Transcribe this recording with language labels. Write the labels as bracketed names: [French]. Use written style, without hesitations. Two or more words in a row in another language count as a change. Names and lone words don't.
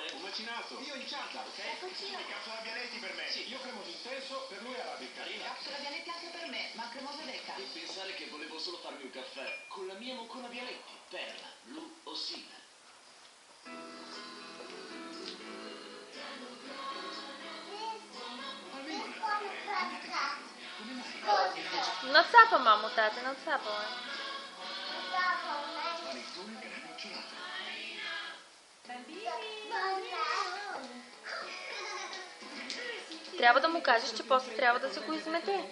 [Italian] Un macinato. Io in cialda, ok? E capsula Bialetti per me. Sì, io cremoso intenso, per lui arabica. Capsula Bialetti anche per me, ma cremoso Lecca. E pensare che volevo solo farmi un caffè con la mia moccona Bialetti, perla, blu o sigla. [Bulgarian] Нацапа, мамо, тате, нацапа. Трябва да му кажеш, че после трябва да се го измете.